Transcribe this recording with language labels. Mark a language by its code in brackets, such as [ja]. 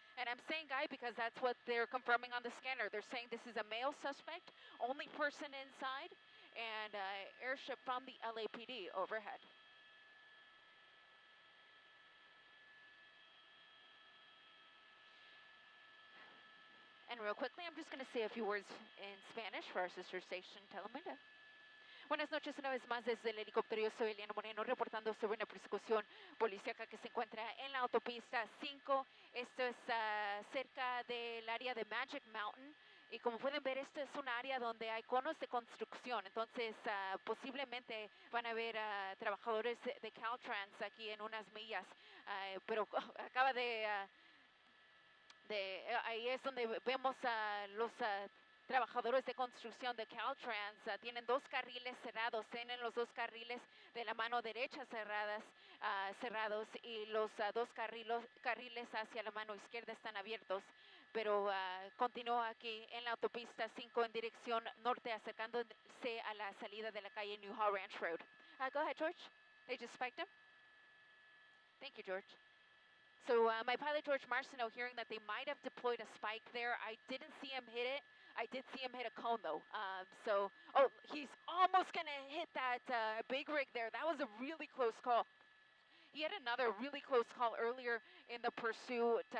[en] And I'm saying guy because that's what they're confirming on the scanner. They're saying this is a male suspect, only person inside, and airship from the LAPD overhead. And real quickly, I'm just going to say a few words in Spanish for our sister station, Telemundo. [es] Buenas noches una vez más desde el helicóptero. Yo soy Eliana Moreno reportando sobre una persecución policíaca que se encuentra en la autopista 5. Esto es cerca del área de Magic Mountain. Y como pueden ver, esto es un área donde hay conos de construcción. Entonces, posiblemente van a haber trabajadores de Caltrans aquí en unas millas. Pero acaba de ahí es donde vemos a los trabajadores de construcción de Caltrans. Tienen 2 carriles cerrados, tienen los 2 carriles de la mano derecha cerrados, y los 2 carriles hacia la mano izquierda están abiertos. Pero continúa aquí en la autopista 5 en dirección norte, acercándose a la salida de la calle Newhall Ranch Road. [en] Go ahead, George. They just spiked him. Thank you, George. So my pilot, George Marcineau, hearing that they might have deployed a spike there. I didn't see him hit it. I did see him hit a cone, though. Oh, he's almost going to hit that big rig there. That was a really close call. He had another really close call earlier in the pursuit.